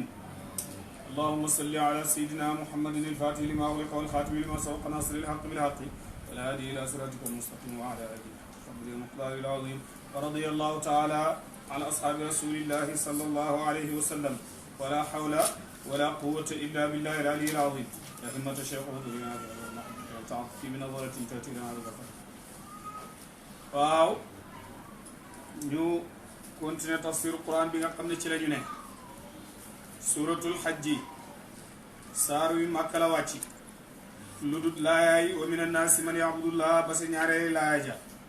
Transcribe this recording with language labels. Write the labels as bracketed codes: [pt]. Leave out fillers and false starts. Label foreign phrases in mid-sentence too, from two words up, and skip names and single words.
[ar] اللهم صل على سيدنا محمد الفاتح لما أغلق والخاتم لما سبق ناصر الحق بالحق والهادي إلى صراطك المستقيم وعلى آله حق المقدار العظيم. ورضي الله تعالى عن أصحاب رسول الله صلى الله عليه وسلم ولا حول ولا قوة إلا بالله العلي العظيم. يا همة الشيخ رضينا في بنظرة تأتي لنا بالبقر. [wo] waaw ñu continuer tafsir Quran bi nga xam ne ci la ñu ne suratul xajji saar wi Màkka la wàcc lu dut laayaay [ar] ومن الناس من يعبد الله [wo] ba sa ñaareeli laaya ja